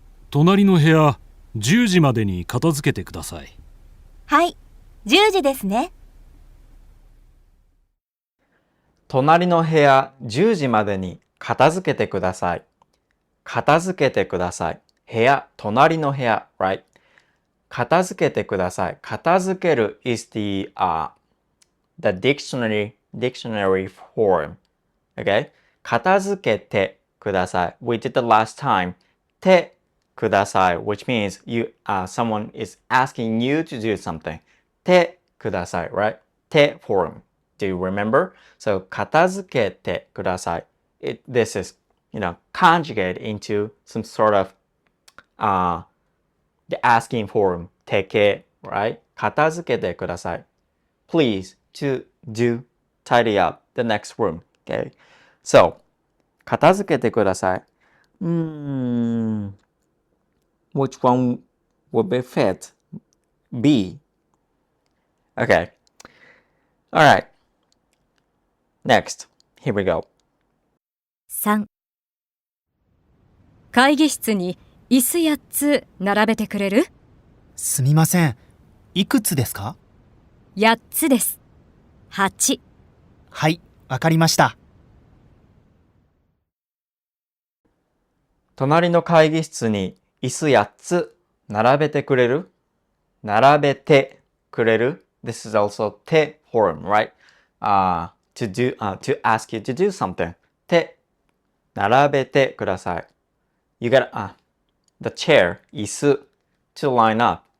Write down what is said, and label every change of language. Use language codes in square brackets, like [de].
[ja] 隣の部屋、10時までに片付けてください。はい、10時ですね。隣の部屋10時までに片付けてください。片付けてください。部屋、隣の部屋、 [en] right? [ja] 片付けてください。 [en] 片付ける is the dictionary form. Okay? [ja] 片付けてください。 [en] We did the last time. てください, which means someone is asking you to do something. てください, right? て form. Do you remember? So [ja] 片付けてください. [en] This is, conjugate into some sort of the asking form. Take it, right? [ja] 片付けてください. [en] Please to do tidy up the next room. Okay. So, [ja] 片付けてください. [en] Which one would be fit? B. Okay. All right. Next. Here we go. [ja] 3会議室に椅子8つ並べてくれる？すみません。いくつですか？ 8つです。8。はい、わかりました。隣の会議室に椅子8つ並べてくれる？並べてくれる？ [en] This is also て form, right? To ask you to do something. [ja] て並べてください. [en] You got the chair, 椅子 to line up.